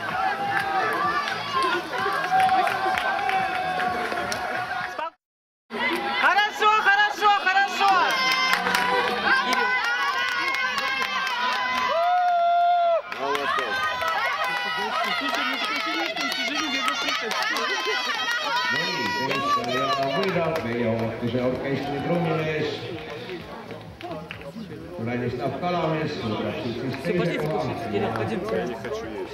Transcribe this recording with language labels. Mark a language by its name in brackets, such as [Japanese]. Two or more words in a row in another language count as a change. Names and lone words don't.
[Russian] Хорошо. Кирилл. Молодец. Слушай, мне такое ощущение, что он всю жизнь бегал препятствия. [Estonian] No niin, Peniskari Jaana võidab, meie Ootuse orkestri trummimees. Vladislav Kalamees võtab siit siis [Russian] Все, [Estonian] teise [Russian] пойдите [Estonian] koha. [Russian] кушать. Кирилл, пойдемте. Я не хочу есть.